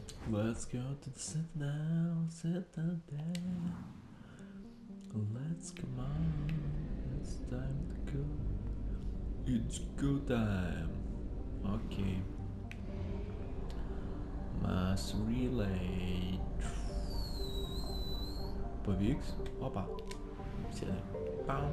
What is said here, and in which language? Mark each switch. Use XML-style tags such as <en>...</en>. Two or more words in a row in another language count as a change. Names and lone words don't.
<en>Let's go to the sit down there. Let's come on, it's time to go. It's go time. Okay. Mass relay.</en> <lt>Pavyks? Opa. Sėdė. Pau.</lt>